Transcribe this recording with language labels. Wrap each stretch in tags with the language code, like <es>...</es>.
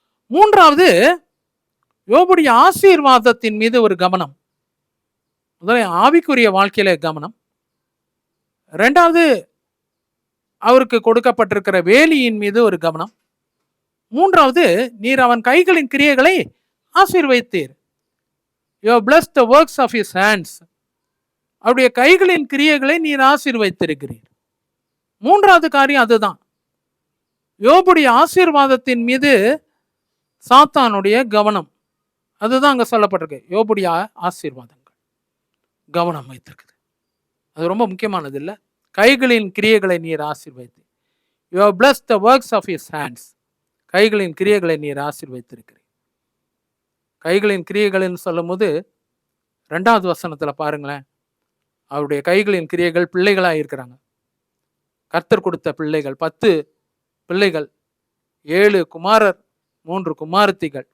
<ta>3வது யோபுடைய ஆசீர்வாதத்தின் மீது ஒரு கவனம். முதல்ல ஆவிக்குரிய வாழ்க்கையில கவனம். 2வது அவருக்கு கொடுக்கப்பட்டிருக்கிற வேலியின் மீது ஒரு கவனம். 3வது நீர் அவன் கைகளின் கிரியைகளை ஆசீர்வதித்தீர்.</ta> <en>You have blessed the works of his hands.</en> <ta>அவருடைய கைகளின் கிரியைகளை நீர் ஆசீர்வதித்திருக்கிறீர். 3வது காரியம் அதுதான். யோபுடைய ஆசீர்வாதத்தின் மீது சாத்தானுடைய கவனம். அதுதான் அங்க சொல்லப்பட்டிருக்கு. யோபுடைய ஆசீர்வாதங்கள் கவனம் வைத்திருக்குது. அது ரொம்ப முக்கியமானது இல்லை. கைகளின் கிரியைகளை நீர் ஆசீர்வதித்து.</ta> <en>You have blessed the works of his hands.</en> <ta>கைகளின் கிரியைகளை நீர் ஆசீர்வதித்திருக்கிறீர். கைகளின் கிரியைகள்னு சொல்லும் போது 2வது வசனத்துல பாருங்களேன், அவருடைய கைகளின் கிரியைகள் பிள்ளைகளாக இருக்கிறாங்க. கர்த்தர் கொடுத்த பிள்ளைகள் 10 பிள்ளைகள், 7 குமாரர், 3 குமாரத்திகள்.</ta>